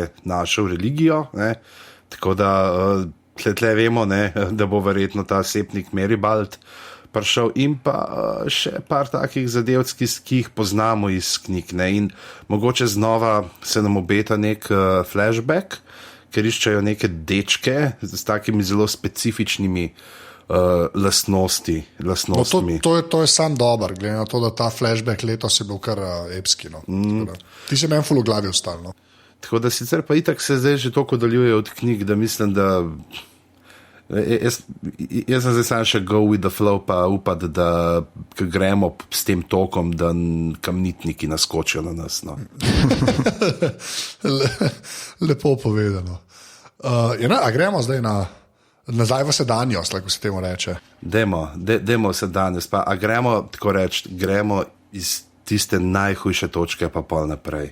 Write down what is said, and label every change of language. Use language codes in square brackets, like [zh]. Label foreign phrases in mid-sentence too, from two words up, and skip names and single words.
[sl] našel religijo, tako da tle vemo, da bo verjetno ta sepnik Meribald prišel in pa še par takih zadevc, ki jih poznamo iz knjig, in mogoče znova se nam obeta nek flashback, ker iščejo neke dečke s takimi zelo specifičnimi lastnostmi. No, to je sam dober, glede na to, da ta flashback letos je bil kar epski. No. Ti se meni ful v glavi ostal. No. Tako da sicer pa itak se zdaj že toliko daljuje od knjig, da mislim, da jaz sem zdaj sam še [en] go with the flow, [sl] pa upati, da gremo s tem tokom, da kamnitniki naskočijo na nas. No. Lepo povedano. A gremo zdaj nazaj v sedanjost, tako se temu reče. Demo sedanjost, pa a gremo, tako reči, gremo iz tiste najhujše točke pa pol naprej.